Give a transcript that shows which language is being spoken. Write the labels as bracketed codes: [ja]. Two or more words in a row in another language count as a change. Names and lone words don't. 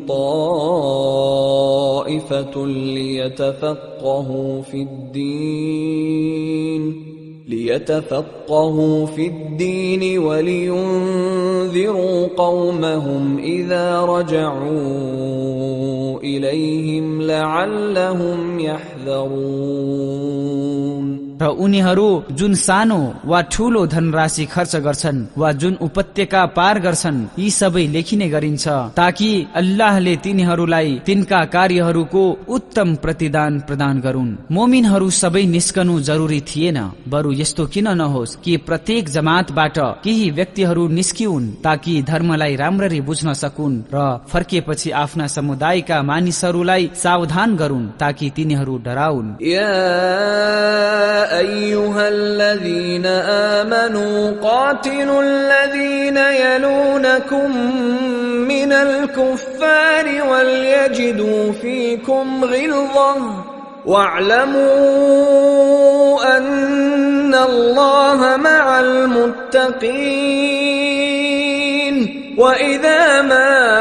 [ar] طائفة ليتفقهوا في الدين ولينذروا قومهم إذا رجعوا إليهم لعلهم يحذرون. [ne] र उनीहरू जुन सानो वा ठूलो धनराशि खर्च गर्छन् वा जुन उपत्यका पार गर्छन् यी सबै लेखिने गरिन्छ ताकि अल्लाहले तिनीहरूलाई तिनका कार्यहरूको उत्तम प्रतिदान प्रदान गरून्। मोमिनहरू सबै निस्कनु जरुरी थिएन, बरु यस्तो किन नहोस् कि प्रत्येक जमातबाट केही व्यक्तिहरू निस्किउन् ताकि धर्मलाई राम्ररी बुझ्न सकुन् र फर्केपछि आफ्ना समुदायका मानिसहरूलाई सावधान गरून् ताकि तिनीहरू डराउन्। [ar] أيها الذين آمنوا قاتلوا الذين يلونكم من الكفار وليجدوا فيكم غلظة واعلموا أن الله مع المتقين وإذا ما